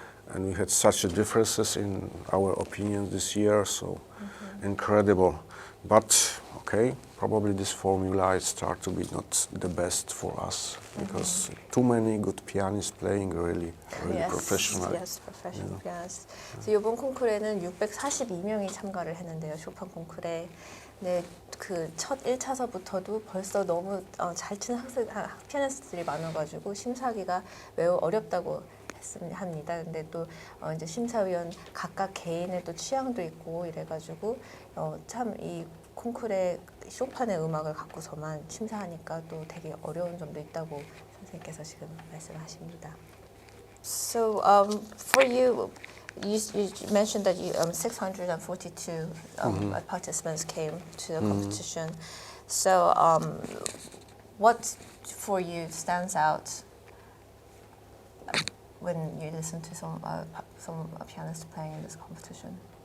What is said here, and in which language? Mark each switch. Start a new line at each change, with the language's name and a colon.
English: And we had such a differences in our opinion this year, so incredible. But okay, probably this formula start to be not the best for us because too many good pianists playing really professional. Yes, professional pianists.
Korean: So 이번 콩쿠르에는 642명이 참가를 했는데요, 쇼판 콩쿠르에. 네, 그 첫 1차서부터도 벌써 너무 잘 치는 피아니스트들이 많아가지고 심사하기가 매우 어렵다고 합니다. 근데 또 이제 심사위원 각각 개인의 또 취향도 있고 이래가지고 참 이 콩쿠르의 쇼판의 음악을 갖고서만 심사하니까 또 되게 어려운 점도 있다고 선생님께서 지금 말씀하십니다.
English: So for you, you mentioned that 642 participants came to the competition. So what for you stands out when you listen to some pianists playing in this competition?